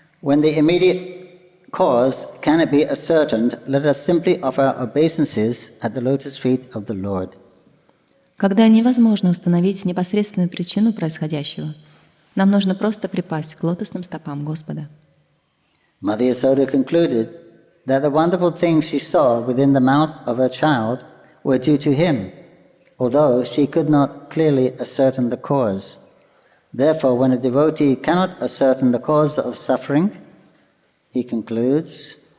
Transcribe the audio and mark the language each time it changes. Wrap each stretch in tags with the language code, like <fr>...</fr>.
<en>When the immediate cause cannot be ascertained, let us simply offer obeisances at the lotus feet of the Lord.</en> <ru>Когда невозможно установить непосредственную причину происходящего, нам нужно просто припасть к лотосным стопам Господа.</ru> <en>Mother Yasoda concluded that the wonderful things she saw within the mouth of her child were due to him, although she could not clearly ascertain the cause. Therefore, when a devotee cannot ascertain the cause of suffering, he concludes,</en>